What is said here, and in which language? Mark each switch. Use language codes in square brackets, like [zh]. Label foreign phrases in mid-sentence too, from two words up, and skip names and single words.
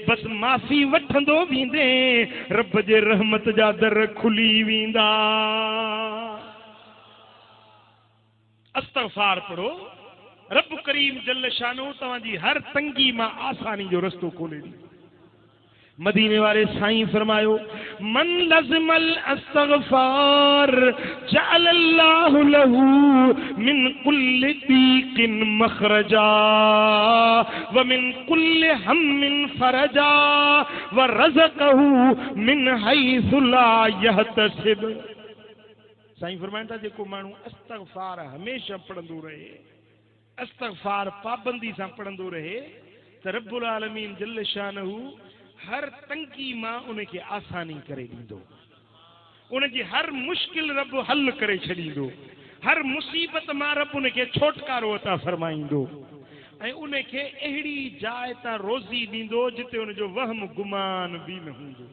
[sd] बसि माफ़ी वठंदो वेंदे रब जे रहमत जा दर खुली वेंदा। अस्तगफार पढ़ो, रब करीम [ar] جل شانه [sd] तव्हांजी हर तंगी मां आसानी जो रस्तो खोले ॾी। मदीने वाले साईं फरमायो, [ar] من لزم الاستغفار جعل الله له من كل ضيق مخرجا ومن كل هم فرجا ورزقه من حيث لا يحتسب. [sd] साईं फरमाइनि था, जेको माण्हू अस्तगफार हमेशा पढ़ंदो रहे, अस्तगफार पाबंदी सां पढ़ंदो रहे, त [ar] رب العالمين جل شانه [sd] हर तंगी मां उनखे आसानी करे ॾींदो, उनजी हर मुश्किल रब हल करे छॾींदो, हर मुसीबत मां रब उनखे छोटकारो अता फरमाईंदो ऐं उनखे अहिड़ी जाइ तां रोज़ी ॾींदो जिते उनजो वहम गुमान बि न हूंदो।